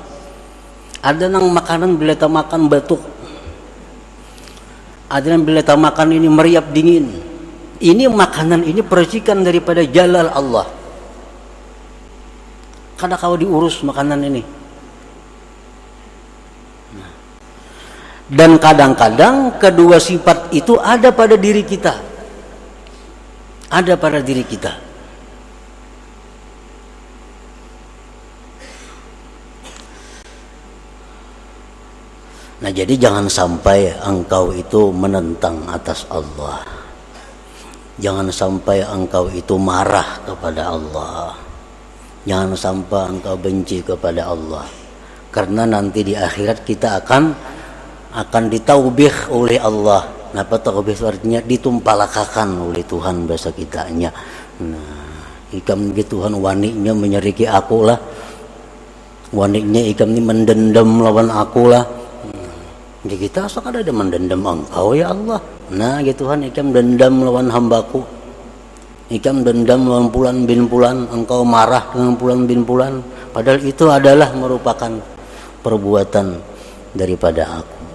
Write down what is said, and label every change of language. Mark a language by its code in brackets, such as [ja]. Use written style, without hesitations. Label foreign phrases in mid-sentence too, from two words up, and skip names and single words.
[bjn] Ada nang makanan bila tak makan batuk. Ada yang bila tak makan ini meriap dingin. [id] Ini makanan ini percikan daripada jalal Allah. [bjn] Kada kau diurus makanan ini. Nah. [id] Dan kadang-kadang kedua sifat itu ada pada diri kita. Ada pada diri kita. Nah, jadi jangan sampai engkau itu menentang atas Allah. Jangan sampai engkau itu marah kepada Allah. Jangan sampai engkau benci kepada Allah. Karena nanti di akhirat kita akan ditaubih oleh Allah. Apa taubih itu artinya? [bjn] Ditumpalakakan oleh Tuhan bahasa kitanya. Nah, ikam gitu Tuhan waninya menyeriki aku lah. Waninya ikam ini mendendam lawan aku lah. [id] Jadi kita asal ada mendendam engkau ya Allah. [bjn] Nah gitu Tuhan, ikam dendam lawan hambaku, ikam dendam lawan Fulan bin Fulan, engkau marah dengan Fulan bin Fulan, padahal itu adalah merupakan perbuatan daripada aku.